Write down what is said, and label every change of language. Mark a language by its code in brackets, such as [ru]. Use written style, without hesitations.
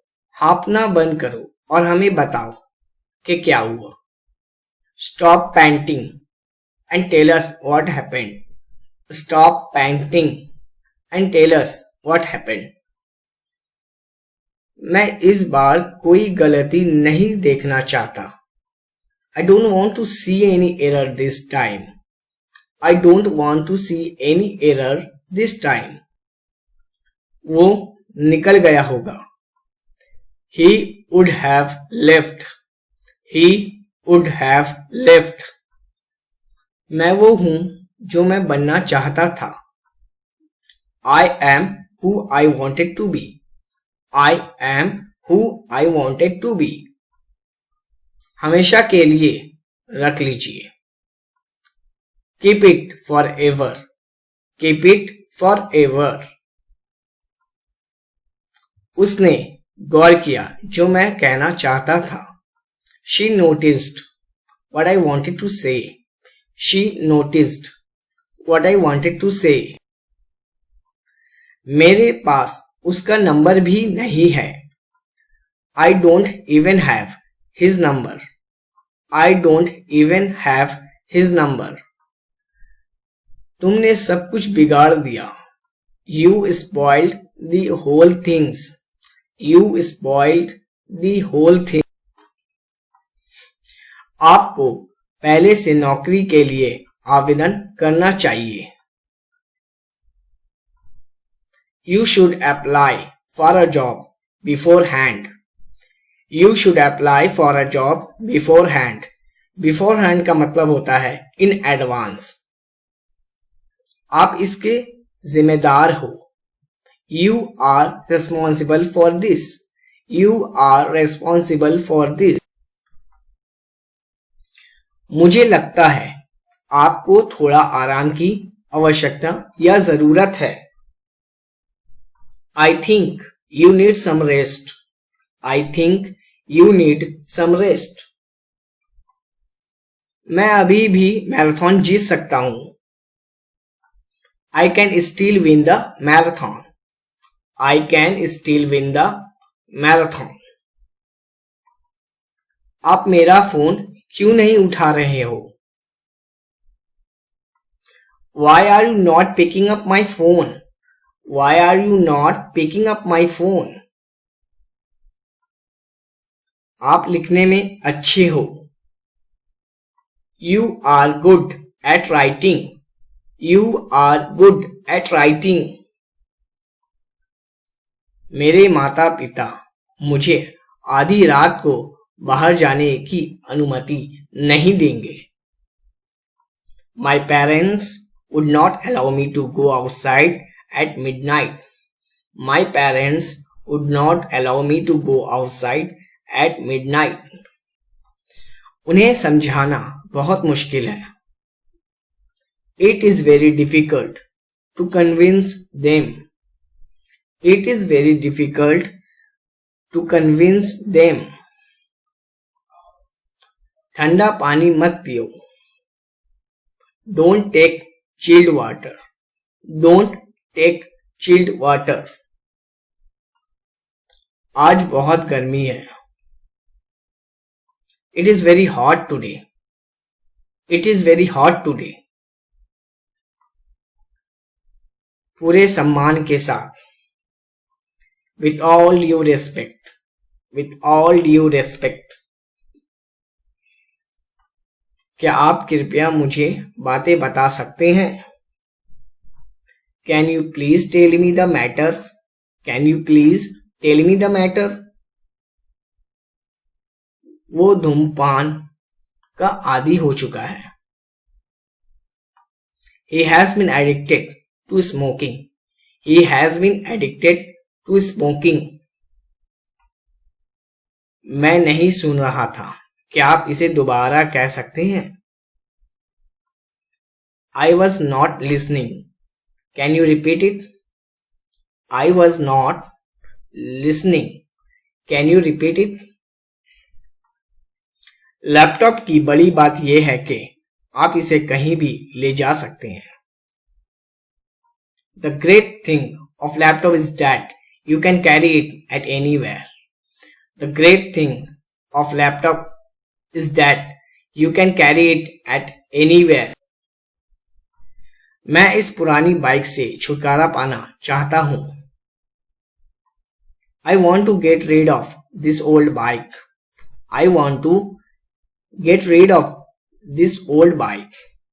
[hi] हाँफना बंद करो और हमें बताओ कि क्या हुआ. [en] Stop panting and tell us what happened. Stop panting and tell us what happened. [hi] मैं इस बार कोई गलती नहीं देखना चाहता. [en] I don't want to see any error this time. I don't want to see any error this time. [hi] वो निकल गया होगा. [en] He would have left. He would have left. [hi] मैं वो हूं जो मैं बनना चाहता था. [en] I am who I wanted to be. I am who I wanted to be. [hi] हमेशा के लिए रख लीजिए. [en] Keep it forever. Keep it forever. [hi] उसने गौर किया जो मैं कहना चाहता था. [en] She noticed what I wanted to say. She noticed what I wanted to say. [hi] मेरे पास उसका नंबर भी नहीं है. [en] I don't even have his number. I don't even have his number. [hi] तुमने सब कुछ बिगाड़ दिया. [en] You spoiled the whole things. You spoiled the whole thing. [hi] आपको पहले से नौकरी के लिए आवेदन करना चाहिए. [en] You should apply for a job beforehand. You should apply for a job beforehand. [hi] Beforehand का मतलब होता है [en] in advance. [hi] आप इसके जिम्मेदार हो. [en] You are responsible for this. You are responsible for this. [hi] मुझे लगता है आपको थोड़ा आराम की आवश्यकता या जरूरत है. [en] I think you need some rest. I think you need some rest. [hi] मैं अभी भी मैराथन जीत सकता हूं. [en] I can still win the marathon. I can still win the marathon. [hi] आप मेरा फोन क्यों नहीं उठा रहे हो? [en] Why are you not picking up my phone? Why are you not picking up my phone? [hi] आप लिखने में अच्छे हो. [en] You are good at writing. You are good at writing. [hi] मेरे माता पिता मुझे आधी रात को बाहर जाने की अनुमति नहीं देंगे. [en] My parents would not allow me to go outside at midnight. My parents would not allow me to go outside at midnight. [hi] उन्हें समझाना बहुत मुश्किल है. [en] It is very difficult to convince them. It is very difficult to convince them. [hi] ठंडा पानी मत पियो. [en] Don't take chilled water. Don't take chilled water. [hi] आज बहुत गर्मी है. [en] It is very hot today. It is very hot today. [hi] पूरे सम्मान के साथ. [en] With all due respect. With all due respect. [hi] क्या आप कृपया मुझे बातें बता सकते हैं? [en] Can you please tell me the matter? Can you please tell me the matter? [hi] वो धूम्रपान का आदी हो चुका है. [en] He has been addicted to smoking. He has been addicted to smoking. [hi] मैं नहीं सुन रहा था. क्या आप इसे दोबारा कह सकते हैं? [en] I was not listening. Can you repeat it? I was not listening. Can you repeat it? [hi] Laptop की बड़ी बात यह है कि आप इसे कहीं भी ले जा सकते हैं. [en] The great thing of laptop is that you can carry it at anywhere. The great thing of laptop is that you can carry it at anywhere. [hi] मैं इस पुरानी बाइक से छुटकारा पाना चाहता हूं. [en] I want to get rid of this old bike. I want to get rid of this old bike.